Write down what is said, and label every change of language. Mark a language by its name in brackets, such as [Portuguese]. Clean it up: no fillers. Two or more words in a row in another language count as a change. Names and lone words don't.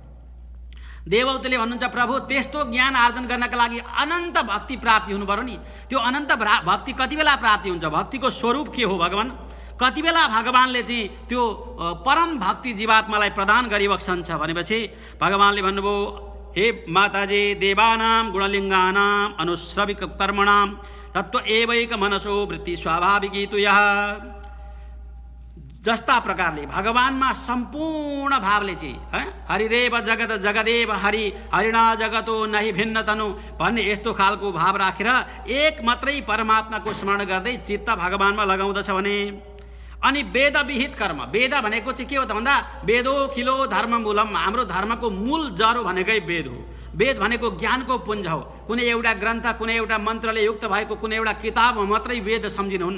[Nepali] देवौतले भन्नुहुन्छ प्रभु त्यस्तो ज्ञान आर्जन गर्नका लागि अनन्त भक्ति प्राप्ति हुनु पर्यो नि। त्यो अनन्त भक्ति कति बेला प्राप्ति हुन्छ? भक्तिको स्वरूप के हो भगवान? कति बेला भगवानले चाहिँ त्यो परम भक्ति जीवात्मालाई प्रदान गरिबक्सन्छ भनेपछि भगवानले भन्नुभयो हे माताजी [Sanskrit] देवानां गुणलिङ्गानाम् अनुश्रविक कर्मणां तत्त्व एवैक मनसो वृत्ति स्वाभाविकी तु यः। [Nepali] जस्ता प्रकारले भगवानमा सम्पूर्ण भावले चाहिँ [Sanskrit] हरिरेव जगत जगदेव हरि हरिणा जगतो नहि भिन्न तनु [Nepali] भन्ने यस्तो खालको भाव राखेर एक मात्रै परमात्माको स्मरण गर्दै चित्त भगवानमा लगाउँदछ भने अनि वेदविहित कर्म, वेद भनेको चाहिँ के हो त भन्दा [Sanskrit] वेदोखिलो धर्म मूलम, [Nepali] हाम्रो धर्मको मूल जरो भनेकै वेद हो। वेद भनेको ज्ञानको पुञ्ज हो। कुनै एउटा ग्रन्थ, कुनै एउटा मन्त्रले युक्त भएको कुनै एउटा किताबमा मात्रै वेद सम्झिनुहुन्न।